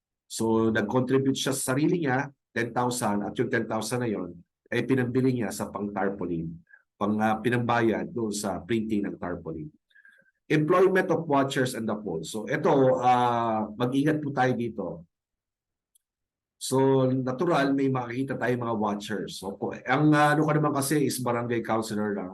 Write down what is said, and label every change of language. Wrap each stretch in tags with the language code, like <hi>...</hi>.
<tl>So nag-contribute siya sa sarili niya, 10,000, at yung 10,000 na yon ay pinambili niya sa pang-tarpaulin, pinambayad doon sa printing ng tarpaulin.</tl> <en>Employment of watchers and the poll.</en> <tl>So ito, mag-ingat po tayo dito. So natural, may makikita tayo mga watchers. So ang ano ko naman kasi is barangay councilor lang.</tl>